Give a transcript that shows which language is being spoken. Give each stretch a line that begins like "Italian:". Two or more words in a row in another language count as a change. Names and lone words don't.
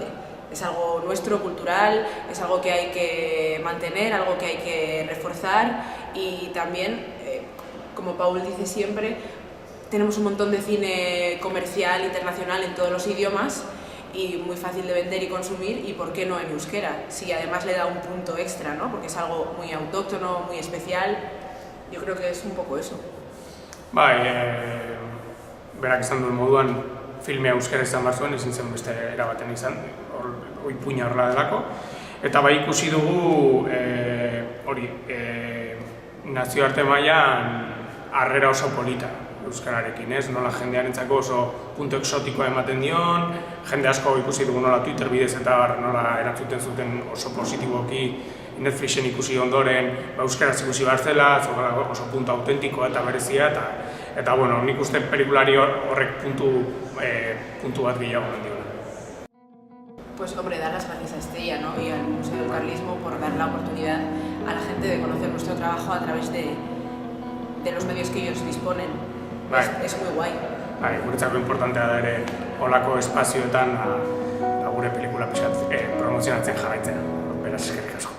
Spanish: Es algo nuestro, cultural, es algo que hay que mantener, algo que hay que reforzar y también, como Paul dice siempre, tenemos un montón de cine comercial, internacional en todos los idiomas y muy fácil de vender y consumir, y por qué no en euskera, si además le da un punto extra, ¿no? Porque es algo muy autóctono, muy especial, yo creo que es un poco eso.
Basque: Berak esan duen moduan filmea euskara izan behar zuen, ezin zen beste erabaten izan, ipuina horrela delako. Eta ikusi dugu nazioarte mailan harrera oso polita euskararekin, ez? Nola jendearentzako oso puntu exotikoa ematen dion, jende asko ikusi dugu nola Twitter bidez eta nola erantzuten zuten oso positiboki Netflixen ikusi ondoren, euskaraz ikusi behar zela, oso puntu autentikoa eta berezia, eta nik uste pelikulari horrek puntu bat gehiago mendiola.
Spanish: Pues hombre, dar las gracias a Estella, ¿no? Y al Museo del Carlismo por dar la oportunidad a la gente de conocer nuestro trabajo a través de los medios que ellos disponen. Es muy guay.
Basque: Guretzako importantea da ere holako espazioetan gure pelikula promozionatzen jarraitzea. Beraz,